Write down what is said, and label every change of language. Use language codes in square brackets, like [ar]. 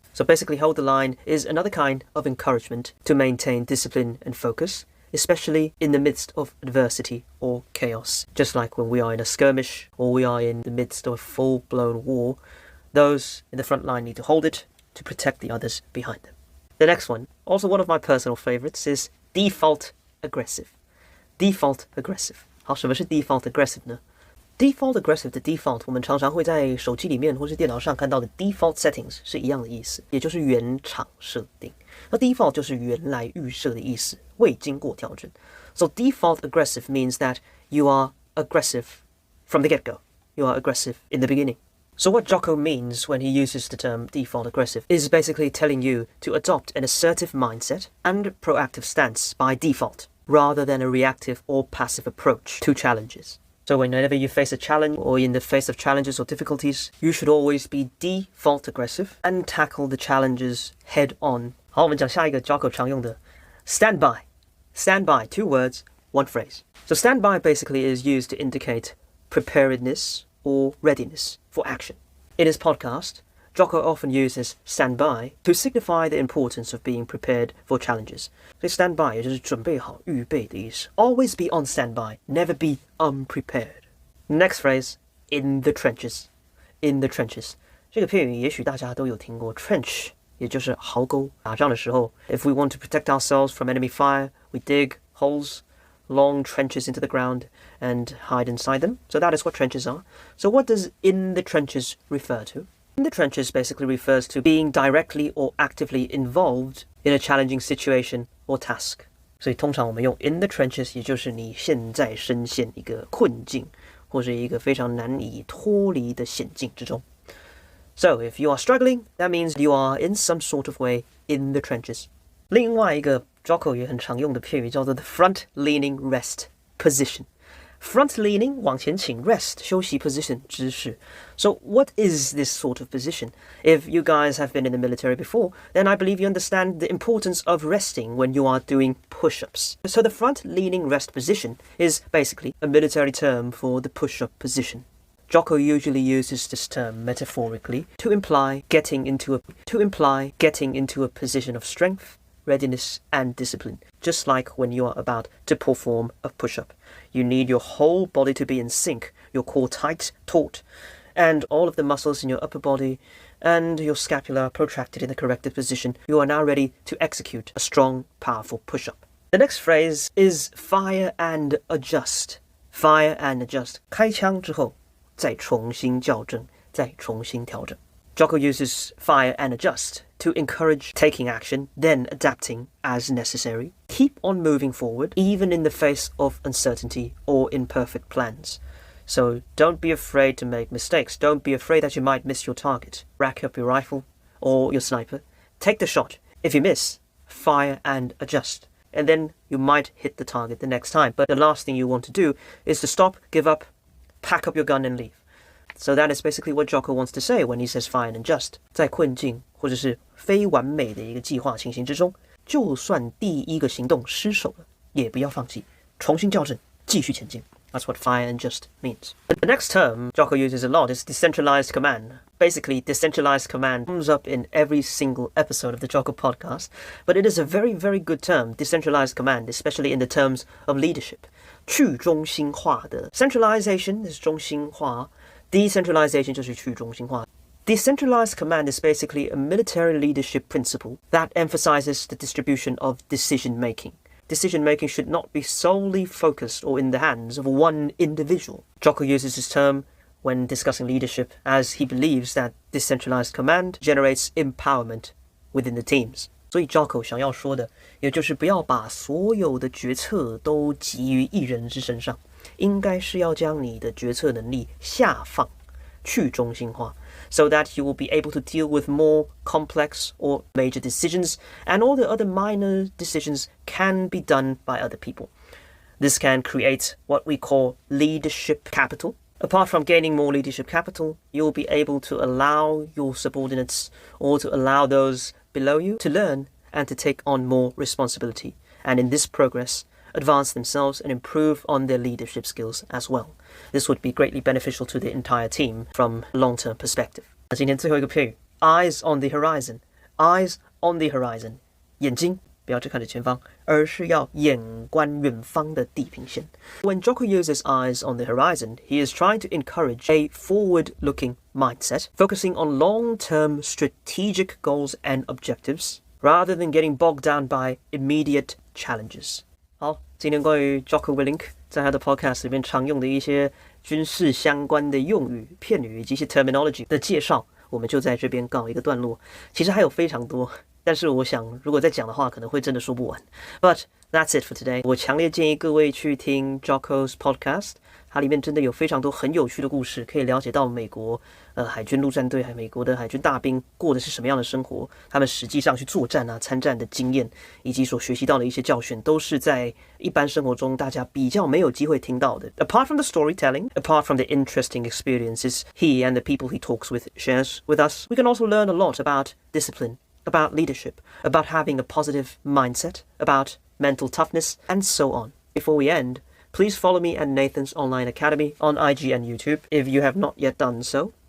[en] So basically, hold the line is another kind of encouragement to maintain discipline and focus, especially in the midst of adversity or chaos. Just like when we are in a skirmish or we are in the midst of a full-blown war, those in the front line need to hold it to protect the others behind them. The next one, also one of my personal favorites, is default aggressive. Default aggressive. [zh] 好，什么是 default aggressive 呢？Default aggressive 的 default 我们常常会在手机里面或是电脑上看到的 default settings 是一样的意思，也就是原厂设定。那 default 就是原来预设的意思，未经过调整。 [en] So default aggressive means that you are aggressive from the get-go. You are aggressive in the beginning. So what Jocko means when he uses the term default aggressive is basically telling you to adopt an assertive mindset and proactive stance by default, rather than a reactive or passive approach to challenges. So whenever you face a challenge or in the face of challenges or difficulties, you should always be default aggressive and tackle the challenges head on. [zh] 好，我们讲下一个 Jocko 常用的 stand by. [en] Stand by, 2 words, 1 phrase. So stand by basically is used to indicate preparedness or readiness for action. In his podcast, Jocko often uses stand by to signify the importance of being prepared for challenges. [zh] 所以 stand by 也就是准备好、预备的意思。 [en] Always be on standby, never be unprepared. Next phrase, in the trenches. In the trenches. [zh] 这个片语也许大家都有听过 trench, 也就是壕沟。打仗的时候 [en] if we want to protect ourselves from enemy fire, we dig holes, long trenches into the ground and hide inside them. So that is what trenches are. So what does in the trenches refer to? In the trenches basically refers to being directly or actively involved in a challenging situation or task. [zh] 所以通常我们用 in the trenches 也就是你现在深陷一个困境或是一个非常难以脱离的险境之中。 [en] So if you are struggling, that means you are in some sort of way in the trenches. [zh] 另外一个 Jocko 也很常用的片语叫做 the front leaning rest position. [en] Front leaning 往前倾 rest 休息 position 姿势. So what is this sort of position? If you guys have been in the military before, then I believe you understand the importance of resting when you are doing push-ups. So the front leaning rest position is basically a military term for the push-up position. Jocko usually uses this term metaphorically to imply getting into a position of strength, readiness, and discipline, just like when you are about to perform a push-up. You need your whole body to be in sync, your core tight, taut, and all of the muscles in your upper body and your scapula protracted in the corrected position. You are now ready to execute a strong, powerful push-up. The next phrase is fire and adjust. Fire and adjust. [zh] 开枪之后再重新校正，再重新调整。 [en] Jocko uses fire and adjust to encourage taking action, then adapting as necessary. Keep on moving forward, even in the face of uncertainty or imperfect plans. So don't be afraid to make mistakes. Don't be afraid that you might miss your target. Rack up your rifle or your sniper. Take the shot. If you miss, fire and adjust. And then you might hit the target the next time. But the last thing you want to do is to stop, give up, pack up your gun and leave. So that is basically what Jocko wants to say when he says fire and adjust. [zh] 在困境或者是非完美的一个计划情形之中，就算第一个行动失手了，也不要放弃，重新校正，继续前进。 [en] That's what fire and adjust means. The next term Jocko uses a lot is decentralized command. Basically, decentralized command comes up in every single episode of the Jocko podcast, but it is a very, very good term, decentralized command, especially in the terms of leadership. [zh] 去中心化的 [en] centralization is [zh] 中心化 Decentralization 就是去中心化。 [en] Decentralized command is basically a military leadership principle that emphasizes the distribution of decision-making. Decision-making should not be solely focused or in the hands of one individual. Jocko uses this term when discussing leadership as he believes that decentralized command generates empowerment within the teams. [zh] 所以 Jocko 想要说的，也就是不要把所有的决策都集于一人之身上。应该是要将你的决策能力下放，去中心化 [en] so that you will be able to deal with more complex or major decisions, and all the other minor decisions can be done by other people. This can create what we call leadership capital. Apart from gaining more leadership capital, you will be able to allow your subordinates or to allow those below you to learn and to take on more responsibility. And in this progress, advance themselves and improve on their leadership skills as well. This would be greatly beneficial to the entire team from a long-term perspective. [zh] 今天最后一个片语 eyes on the horizon. [en] Eyes on the horizon. [zh] 眼睛不要只看着前方，而是要眼观远方的地平线。 [en] When Jocko uses eyes on the horizon, he is trying to encourage a forward-looking mindset, focusing on long-term strategic goals and objectives, rather than getting bogged down by immediate challenges. [zh] 好，今天关于 Jocko Willink 在他的 podcast 里面常用的一些军事相关的用语、片语以及一些 terminology 的介绍，我们就在这边告一个段落。其实还有非常多，但是我想如果再讲的话，可能会真的说不完。 [en] But that's it for today. [zh] 我强烈建议各位去听 Jocko's podcast， 它里面真的有非常多很有趣的故事，可以了解到美国海军陆战队还有美国的海军大兵过的是什么样的生活，他们实际上去作战啊、参战的经验，以及所学习到的一些教训，都是在一般生活中大家比较没有机会听到的。 [en] Apart from the storytelling, apart from the interesting experiences he and the people he talks with shares with us, we can also learn a lot about discipline, about leadership, about having a positive mindset, about mental toughness, and so on. Before we end, please follow me at Nathan's Online Academy on IG and YouTube if you have not yet done so.